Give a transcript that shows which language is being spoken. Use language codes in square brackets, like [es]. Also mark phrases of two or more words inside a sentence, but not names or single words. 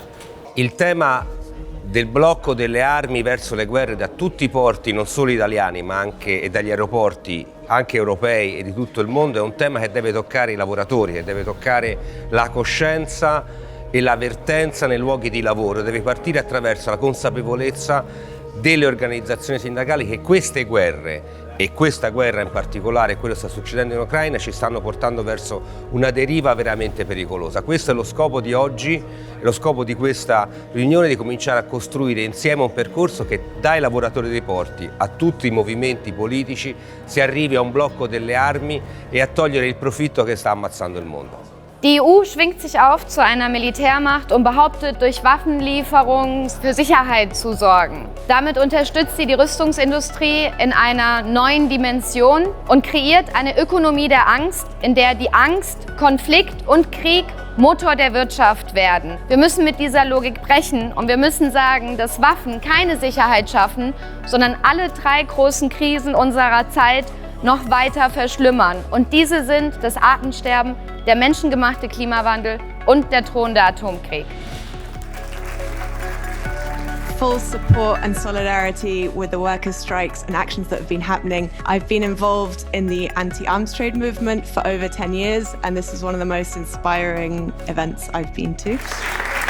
[it] Il tema del blocco delle armi verso le guerre da tutti i porti, non solo italiani ma anche dagli aeroporti anche europei e di tutto il mondo, è un tema che deve toccare i lavoratori, che deve toccare la coscienza e l'avvertenza nei luoghi di lavoro, deve partire attraverso la consapevolezza delle organizzazioni sindacali che queste guerre e questa guerra in particolare, quello che sta succedendo in Ucraina, ci stanno portando verso una deriva veramente pericolosa. Questo è lo scopo di oggi, lo scopo di questa riunione, di cominciare a costruire insieme un percorso che dai lavoratori dei porti a tutti i movimenti politici si arrivi a un blocco delle armi e a togliere il profitto che sta ammazzando il mondo. [de] Die EU schwingt sich auf zu einer Militärmacht und behauptet, durch Waffenlieferungen für Sicherheit zu sorgen. Damit unterstützt sie die Rüstungsindustrie in einer neuen Dimension und kreiert eine Ökonomie der Angst, in der die Angst, Konflikt und Krieg Motor der Wirtschaft werden. Wir müssen mit dieser Logik brechen und wir müssen sagen, dass Waffen keine Sicherheit schaffen, sondern alle drei großen Krisen unserer Zeit noch weiter verschlimmern. Und diese sind das Artensterben, der menschengemachte Klimawandel und der drohende Atomkrieg. [en] Full support and solidarity with the workers' strikes and actions that have been happening. I've been involved in the anti-arms trade movement for over 10 years, and this is one of the most inspiring events I've been to.